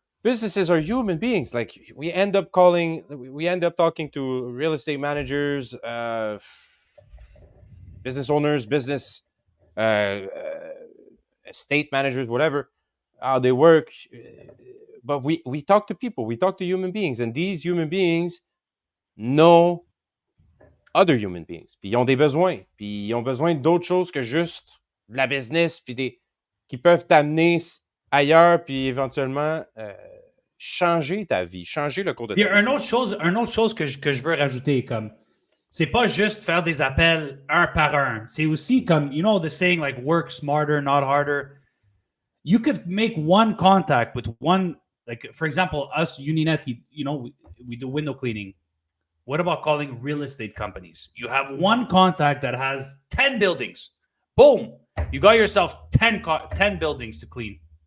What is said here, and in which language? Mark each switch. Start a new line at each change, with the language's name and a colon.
English: Businesses are human beings. Like we end up talking to real estate managers, business owners, business estate managers, whatever, how they work. But we talk to people. We talk to human beings, and these human beings know other human beings.
French: Puis ils ont des besoins. Puis ils ont besoin d'autres choses que juste de la business, puis qui peuvent t'amener ailleurs, puis éventuellement changer ta vie, changer le cours de ta vie. Un autre chose que je veux rajouter, comme c'est pas juste faire des appels un par un. C'est aussi comme,
English: you know, the saying like work smarter, not harder. You could make one contact with one, like for example, us Uninet, you know, we do window cleaning. What about calling real estate companies? You have one contact that has 10 buildings. Boom. You got yourself 10 buildings to clean.